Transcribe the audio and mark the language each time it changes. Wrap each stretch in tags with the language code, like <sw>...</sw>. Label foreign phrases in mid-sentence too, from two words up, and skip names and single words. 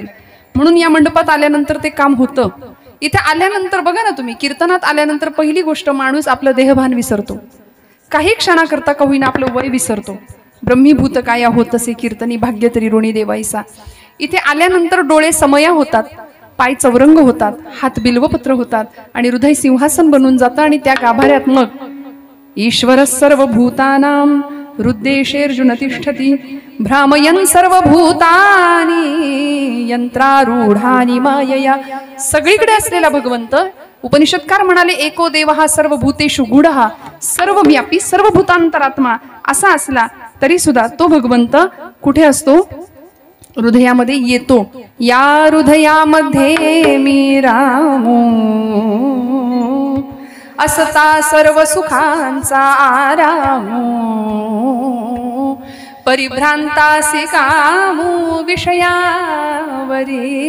<mr>म्हणून या मंडपात आल्यानंतर ते काम होतं. इथे आल्यानंतर बघा ना तुम्ही, कीर्तनात आल्यानंतर पहिली गोष्ट, माणूस आपलं देहभान विसरतो. काही क्षणाकरता का होईना आपलं वय विसरतो. ब्रह्मीभूत काया होतसे कीर्तनी भाग्य तरी ऋणी देवाईसा. इथे आल्यानंतर डोळे समया होतात, पाय चौरंग होतात, हात बिल्वपत्र होतात आणि हृदय सिंहासन बनून जातं. आणि त्या गाभाऱ्यात मग</mr> <sa>ईश्वर सर्वभूतानां हृद्देशेर्जुन तिष्ठति, भ्रामयन् सर्वभूतानि यंत्रारूढानि मायया.</sa> <mr>सगळीकडे असलेला भगवंत, उपनिषदकार म्हणाले</mr> <sa>एको देवः सर्वभूतेषु गूढः, सर्वव्यापी सर्वभूतांतरात्मा</sa> <mr>असा असला तरी सुद्धा तो भगवंत कुठे असतो? हृदयामध्ये येतो. या हृदयामध्ये मी रामू, असता सर्व सुखांचा आरामू, परिभ्रांतासी कामू विषयावरी.</mr>